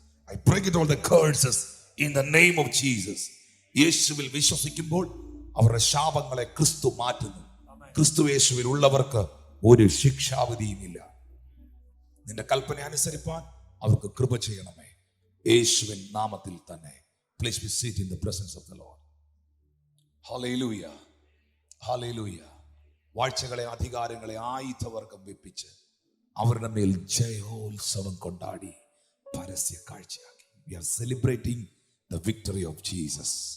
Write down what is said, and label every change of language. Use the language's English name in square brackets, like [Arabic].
[English] I break it all the curses in the name of Jesus. [Malayalam] യേശുവിൽ വിശ്വസിക്കുമ്പോൾ അവരുടെ ശാപങ്ങളെ ക്രിസ്തു മാറ്റുന്നു. ക്രിസ്തു യേശുവിൽ ഉള്ളവർക്ക് ഒരു ശിക്ഷാവിധിയുമില്ല. നിന്റെ കൽപ്പന അനുസരിപ്പാൻ അവർക്ക് കൃപ ചെയ്യണമേ, യേശുവിൻ നാമത്തിൽ തന്നെ. [English] Please be seated in the presence of the Lord. Hallelujah. Hallelujah. [Malayalam] വാഴ്ചകളെ, അധികാരങ്ങളെ ആയുധവർഗം വെപ്പിച്ച് അവരുടെ മേൽ ജയോത്സവം കൊണ്ടാടി പരസ്യ കാഴ്ചയാക്കി. [English] We are celebrating the victory of Jesus.